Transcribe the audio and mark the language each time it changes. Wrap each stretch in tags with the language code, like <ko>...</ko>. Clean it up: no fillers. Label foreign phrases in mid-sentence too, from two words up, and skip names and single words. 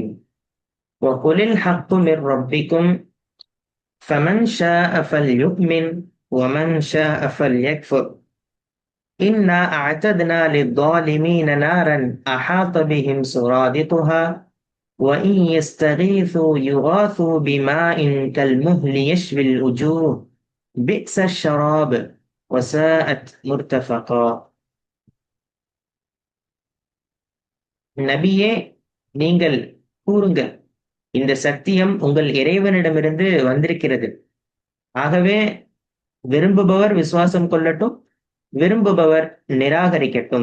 <ar>وقل الحق من ربكم فمن شاء فليؤمن ومن شاء فليكفر إنا أعتدنا للظالمين نارا أحاط بهم سرادقها وإن يستغيثوا يغاثوا بماء كالمهل يشوي الوجوه بئس الشراب وساءت مرتفقا.</ar> <ta>நபியே, நீங்கள் கூறுங்கள், இந்த சத்தியம் உங்கள் இறைவனிடமிருந்து வந்திருக்கிறது. ஆகவே விரும்புபவர் விசுவாசம் கொள்ளட்டும், விரும்புபவர் நிராகரிக்கட்டும்.</ta>